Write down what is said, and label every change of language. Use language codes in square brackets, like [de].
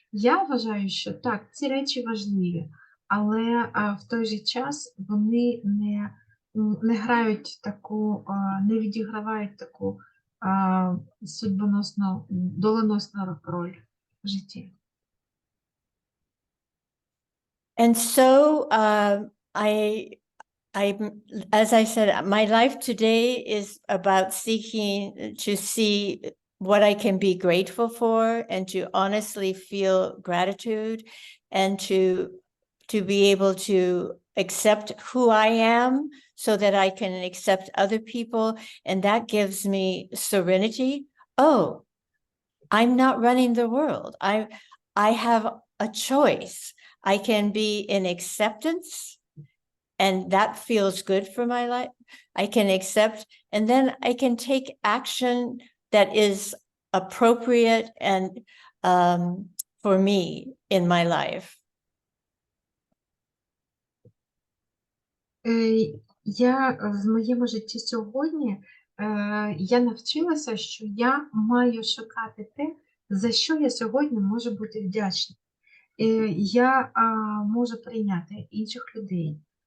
[uk] Я вважаю, що так, ці речі важливі, але в той же час вони не грають таку, не відігравають таку судьбоносну, доленосну роль в житті. [en] And so as I said, my life today is about seeking to see what I can be grateful for and to honestly feel gratitude and to be able to accept who I am so that I can accept other people. And that gives me serenity. Oh, I'm not running the world. I have a choice. I can be in acceptance, and that feels good for my life. I can accept, and then I can take action that is appropriate and for me in my life. [uk] Я в моєму житті сьогодні я навчилася, що я маю шукати те, За що я сьогодні можу бути вдячна? Я можу прийняти інших людей.